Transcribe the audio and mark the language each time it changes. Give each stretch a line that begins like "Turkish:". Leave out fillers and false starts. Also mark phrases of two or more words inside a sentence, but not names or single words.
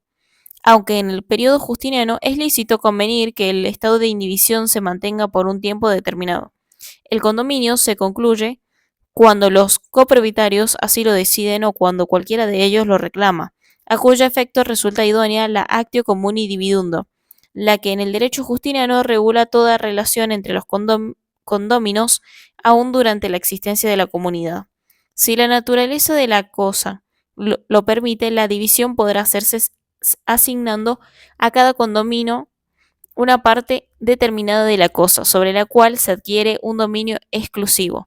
Spanish: Aunque en el periodo justiniano es lícito convenir que el estado de indivisión se mantenga por un tiempo determinado. El condominio se concluye cuando los copropietarios así lo deciden o cuando cualquiera de ellos lo reclama, a cuyo efecto resulta idónea la
Latin: actio comuni dividundo,
Spanish: la que en el derecho justiniano regula toda relación entre los condóminos aún durante la existencia de la comunidad. Si la naturaleza de la cosa lo permite, la división podrá hacerse asignando a cada condomino una parte determinada de la cosa, sobre la cual se adquiere un dominio exclusivo.